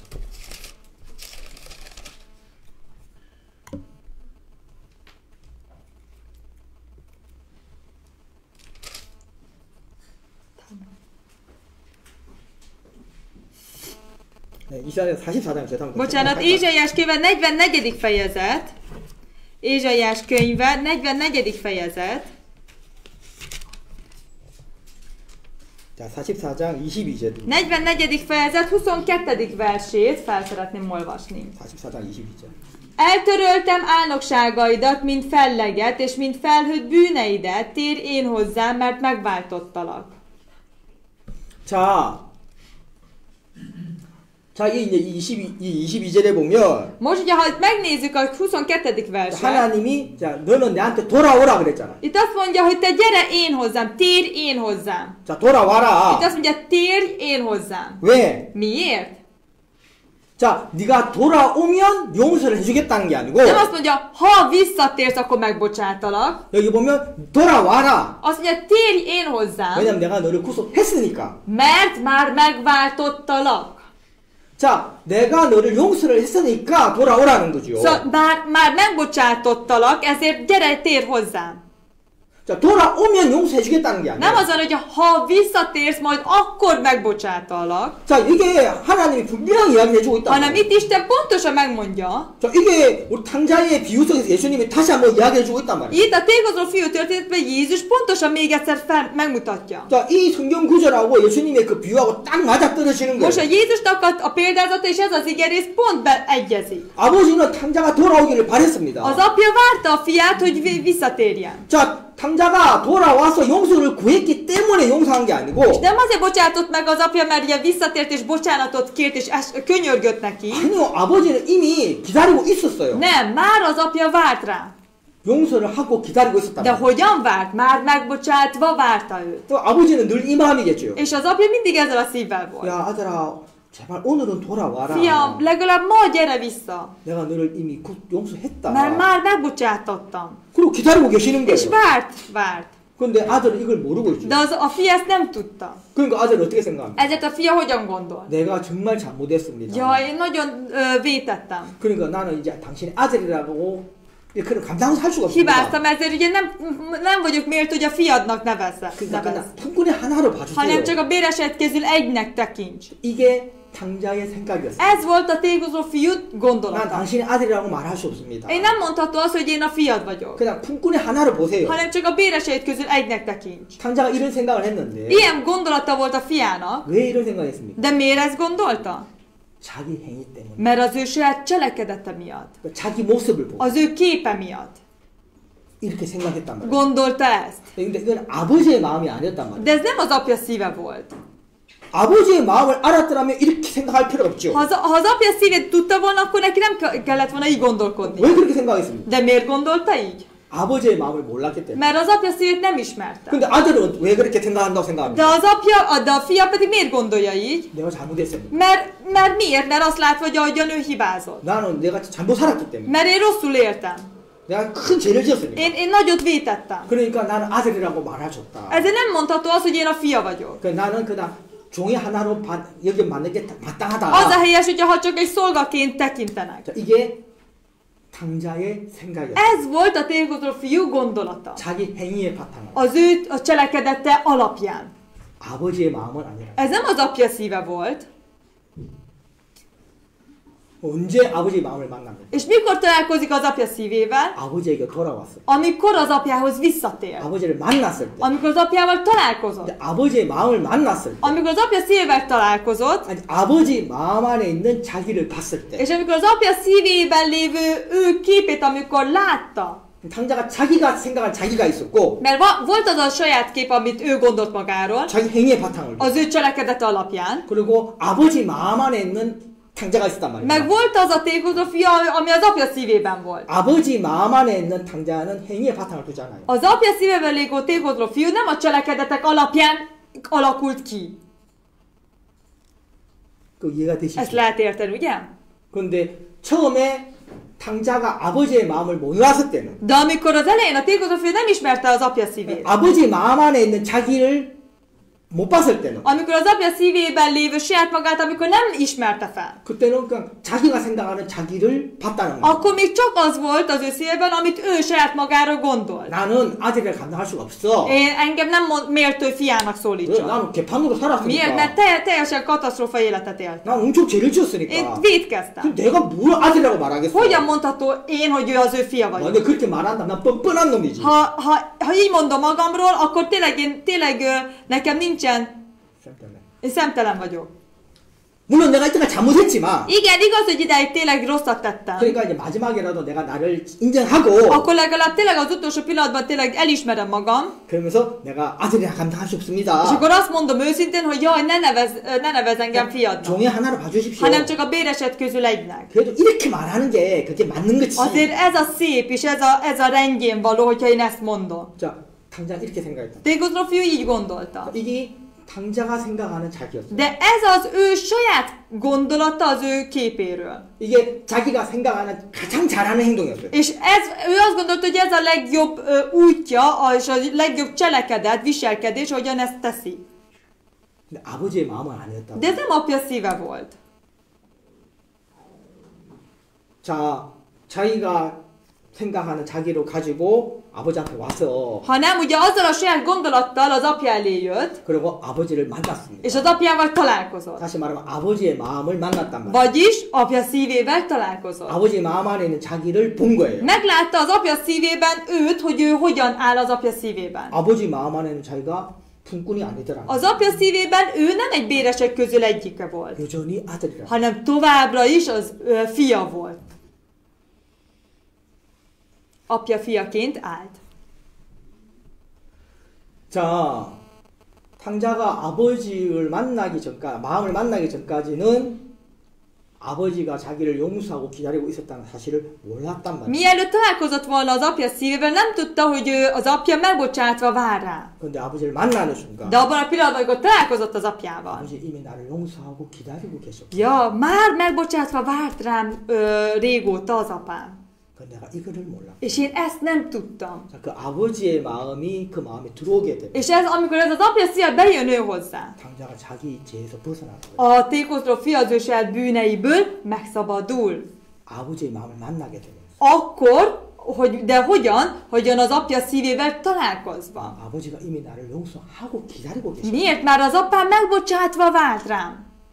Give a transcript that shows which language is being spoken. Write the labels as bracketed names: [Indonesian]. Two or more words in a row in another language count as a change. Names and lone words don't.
[Korean] 네, 이사야 44장 죄송합니다. [Hungarian] bocsánat, Ézsaiás könyve 44. fejezet, Ézsaiás könyve 44. fejezet, [Korean] 자, 44장 22절. [Hungarian] 44. fejezet 22. versét fel szeretném olvasni. [Korean] 44장 22절. [Hungarian] Eltöröltem álnokságaidat, mint felleget, és mint felhőtt bűneidet, térj én hozzám, mert megváltottalak. [Korean] 자, 이 22절에 보면 [Hungarian] Most ugye, ha megnézzük a 22. verset, [Korean] 하나님이 자, 너는 내한테 돌아오라 그랬잖아. [Hungarian] itt azt mondja, hogy te gyere én hozzám, térj én hozzám. [Korean] 자, 돌아와라. [Hungarian] Itt azt mondja, térj én hozzám. [Korean] 왜? [Hungarian] Miért? [Korean] 자, 네가 돌아오면 용서를 해주겠다는 게 아니고 [Hungarian] Nem azt mondja, ha visszatérsz, akkor megbocsátalak. [Korean] 여기 보면 돌아와라. [Hungarian] Azt mondja, térj én hozzám, [Korean] 왜냐면 내가 너를 구속했으니까. [Hungarian] mert már megváltottalak. [Korean] 자, 내가 너를 용서를 했으니까 돌아오라는 거죠. [Hungarian] Szóval már megbocsátottalak, ezért gyere, térj hozzám. [Korean] 자, 돌아오면 용서해주겠다는 게 [Hungarian] Nem [Korean] 아니에요. [Hungarian] az van, hogy ha visszatérsz, majd akkor megbocsátalak, [Korean] 자, 이게 하나님이 분명히 이야기해주고 있다. [Hungarian] hanem itt Isten pontosan megmondja. [Korean] 자, 이게 우리 탕자의 비유 속에서 예수님이 다시 한번 이야기해주고 있단 말이에요. [Hungarian] Itt a tékozó fiú történetben Jézus pontosan még egyszer megmutatja. [Korean] 자, 이 성경 구절하고 예수님의 그 비유하고 딱 맞아떨어지는 거예요. [Hungarian] Most a Jézusnak a példázata és ez az igerész pont beegyezik. [Korean] 아버지는 탕자가 돌아오기를 바랬습니다. [Hungarian] Az apja várta a fiát, hogy visszatérjen. [Korean] 자, 탕자가 돌아와서 용서를 구했기 때문에 용서한 게 아니고 [Hungarian] És nem azért bocsátott meg az apja, mert ugye visszatért és bocsánatot kért és könyörgött neki. [Korean] 아니요, 아버지는 이미 기다리고 있었어요. [Hungarian] Nem, már az apja várt rá. [Korean] 용서를 하고 기다리고 있었단 [Hungarian] De [Korean] 말이에요. [Hungarian] hogyan várt? Már megbocsátva várta őt. [Korean] 또 아버지는 늘 이 마음이겠죠. [Hungarian] És az apja mindig ezzel a szívvel volt. [Korean] 야, 아들아, 제발 오늘은 돌아와라. [Hungarian] Fiam, legalább ma gyere vissza. [Korean] 내가 너를 이미 용서했다. [Hungarian] Mert már megbocsátottam. [Korean] 그리고 기다리고 계시는 [Hungarian] És [Korean] 거예요. [Hungarian] várt. [Korean] 근데 아들은 이걸 모르고 있죠. [Hungarian] De a fia ezt nem tudta. [Korean] 그러니까 아들은 어떻게 생각합니까? [Hungarian] Ezért a fia hogyan gondol? [Korean] 내가 정말 잘못했습니다. [Hungarian] Jaj, én nagyon vétettem. [Korean] 그러니까 나는 이제 당신의 아들이라고 그런 감당할 수가 없습니다. [Hungarian] Hibáztam, ezért ugye nem vagyok méltó, hogy a fiadnak nevez. [Korean] 그러니까 그냥 품꾼의 하나로 봐주세요. [Hungarian] Hanem csak a béreset közül egynek tekints. [Korean] 이게 탕자의 생각이었어요. [Hungarian] Ez volt a tékozó fiú [Korean] 난 [Hungarian] gondolata. [Korean] 당신의 아들이라고 말할 수 없습니다. [Hungarian] Én nem mondható az, hogy én a fiad vagyok. [Korean] 그냥 품꾼의 하나로 보세요. [Hungarian] Hanem csak a béreset közül egynek tekints. [Korean] 탕자가 이런 생각을 했는데 [Hungarian] Ilyen gondolata volt a fiának. [Korean] 왜 이런 생각했습니까? [Hungarian] De miért ezt gondolta? [Korean] 자기 행위 때문에. [Hungarian] Mert az ő saját cselekedete miatt. [Korean] 자기 모습을 보고 [Hungarian] Az ő képe miatt. [Korean] 이렇게 생각했단 말이에요. [Hungarian] Gondolta ezt. [Korean] 근데 이건 아버지의 마음이 아니었단 말이에요. [Hungarian] De ez nem az apja szíve volt. [Korean] 아버지의 마음을 알았더라면 이렇게 생각할 필요 없죠. [Hungarian] Ha az apja szívét tudta volna, akkor neki nem kellett volna így gondolkodni. [Korean] 왜 그렇게 생각했습니까? [Hungarian] De miért gondolta így? [Korean] 아버지의 마음을 몰랐기 때문에. [Hungarian] Mert az apja szívét nem ismerte. [Korean] 근데 아들은 왜 그렇게 생각한다고 [Hungarian] De [Korean] 생각합니까? [Hungarian] a fia pedig miért gondolja így? [Korean] 내가 잘못했습니다. [Hungarian] Mert miért? Mert azt látva, hogy ahogyan ő hibázott. [Korean] 나는 내가 잘못 살았기 때문에. [Hungarian] Mert én rosszul éltem. [Korean] 내가 큰 죄를 지었으니까. [Hungarian] Én nagyot vétettem. [Korean] 그러니까 나는 아들이라고 말해줬다. [Hungarian] Ezért nem mondható az, hogy én a fia vagyok. [Korean] 나는 그냥 종이 하나로 여기 맞는 게 마땅하다. [Hungarian] Az a helyes, hogyha ha csak egy szolgaként tekintenek. [Korean] 자, 이게 탕자의 생각이었어요. [Hungarian] Ez volt a tékozó fiú gondolata. [Korean] 자기 행위의 바탕을. [Hungarian] Az ő a cselekedete alapján. [Korean] 아버지의 마음은 아니라. [Hungarian] Ez nem az apja szíve volt. [Korean] 언제 아버지의 마음을 만납니까? [Hungarian] És mikor találkozik az apja szívével? [Korean] 아버지에게 돌아왔어요. [Hungarian] Amikor az apjához visszatér. [Korean] 아버지를 만났을 때. [Hungarian] Amikor az apjával találkozott. [Korean] 근데 아버지의 마음을 만났을 때. [Hungarian] Amikor az apja szívével találkozott. [Korean] 아니, 아버지 마음 안에 있는 자기를 봤을 때. [Hungarian] És amikor az apja szívében lévő ő képét, amikor látta. [Korean] 탕자가 자기가 생각한 자기가 있었고. [Hungarian] Mert volt az a saját kép, amit ő gondolt magáról. [Korean] 자기 행위의 바탕을. [Hungarian] Az ő cselekedete alapján. [Korean] 그리고 아버지 마음 안에 있는 탕자가 있었단 말이에요. [Hungarian] Meg volt az a tékozó fia, ami az apja szívében volt. [Korean] 아버지 마음 안에 있는 탕자는 행위의 바탕을 두잖아요. [Hungarian] Az apja szívében lévő tékozó fiú nem a cselekedetek alapján alakult ki. [Korean] 그 이해가 [Hungarian] Ezt [Korean] 되시죠? [Hungarian] lehet érteni, ugye? [Korean] 그런데 처음에 탕자가 아버지의 마음을 몰랐을 때는 [Hungarian] De amikor az elején a tékozó fiú nem ismerte az apja szívét. [Korean] 아버지 마음 안에 있는 자기를 못 봤을 때는 [Hungarian] Amikor az apja szívében lévő saját magát, amikor nem ismerte fel. [Korean] 그때는 그냥 자기가 생각하는 자기를 봤다는 거예요. [Hungarian] Akkor még csak az volt az ő szívében, amit ő saját magára gondolt. [Korean] 나는 아들을 감당할 수가 없어. [Hungarian] Engem nem méltó, hogy fiának szólítson. [Korean] 나는 개판으로 [Hungarian] Miért? Mert [Korean] 살았으니까. [Hungarian] teljesen katasztrófa életet élt. [Korean] 난 엄청 죄를 [Hungarian] Én [Korean] 지었으니까. [Hungarian] vétkeztem. [Korean] 그럼 내가 뭘 아들이라고 말하겠어? [Hungarian] Hogyan mondható én, hogy ő az ő fia vagyok? [Korean] 근데 그렇게 말한다. 난 뻔뻔한 놈이지. [Hungarian] Ha így mondom magamról, akkor tényleg nekem nincsen, én szemtelen vagyok. [Korean] 물론 내가 이때가 잘못했지만 [Hungarian] Igen, igaz, hogy idáig tényleg rosszat tettem. [Korean] 그러니까 이제 마지막에라도 내가 나를 인정하고 [Hungarian] Akkor legalább tényleg az utolsó pillanatban tényleg elismerem magam, [Korean] 그러면서 내가 아들이라 감당할 수 [Hungarian] és [Korean] 없습니다. [Hungarian] akkor azt mondom őszintén, hogy jaj, ne nevez engem fiadnak, [Korean] 종이 하나로 봐주십시오. [Hungarian] hanem csak a béreset közül egynek. [Korean] 그래도 이렇게 말하는 게 그게 맞는 거지. [Hungarian] Azért ez a szép, és ez a rendjén való, hogyha én ezt mondom. [Korean] 자, 당장 이렇게 생각했다. [Hungarian] Tékozó fiú így gondolta. [Korean] 이게 당자가 생각하는 자기였어. [Hungarian] De ez az ő saját gondolata az ő képéről. [Korean] 이게 자기가 생각하는 가장 잘하는 행동이었어요. [Hungarian] És ő azt gondolta, hogy ez a legjobb útja, és a legjobb cselekedet, viselkedés, hogyan ezt teszi. [Korean] 근데 아버지의 마음은 아니었다. [Hungarian] De ez nem apja szíve volt. [Korean] 자, 자기가 생각하는 자기를 가지고 아버지한테 와서 [Hungarian] Hanem ugye azzal a saját gondolattal az apja elé jött, [Korean] 그리고 아버지를 만났습니다. [Hungarian] és az apjával találkozott. [Korean] 다시 말하면 아버지의 마음을 만났단 말이에요. [Hungarian] Vagyis apja szívével találkozott. [Korean] 아버지의 마음 안에 있는 자기를 본 거예요. [Hungarian] Meglátta az apja szívében őt, hogy ő hogyan áll az apja szívében. [Korean] 아버지 마음 안에 있는 자기가 품꾼이 아니더라. [Hungarian] Az apja szívében ő nem egy béresek közül egyike volt, [Korean] 여전히 아들이라. [Hungarian] hanem továbbra is az fia volt. Apja fiaként állt. [Korean] 자, 탕자가 아버지를 만나기 전까지, 마음을 만나기 전까지는 아버지가 자기를 용서하고 기다리고 있었다는 사실을 몰랐단 말이에요. [Hungarian] Mielőtt találkozott volna az apja szívével, nem tudta, hogy az apja megbocsátva vár rá. [Korean] 그런데 아버지를 만나는 순간 [Hungarian] De abban a pillanatban, amikor találkozott az apjával, [Korean] 아버지 이미 나를 용서하고 기다리고 계셨고 [Hungarian] ja, már megbocsátva várt rám régóta az apám. [Korean] 내가 이거를 몰랐고 [Hungarian] És én ezt nem tudtam. [Korean] 자, 그 아버지의 마음이 그 마음에 들어오게 되면 [Hungarian] És ez, amikor ez az apja szíve bejön ő hozzá, [Korean] 탕자가 자기 죄에서 벗어나는 거예요. [Hungarian] a tékozló fia az ő saját bűneiből megszabadul. [Korean] 아버지의 마음을 만나게 되면 [Hungarian] Akkor, de hogyan az apja szívével találkozva? [Korean] 아버지가 이미 나를 용서하고 기다리고 계십니다. [Hungarian] Miért? Már az apám megbocsátva várt rám.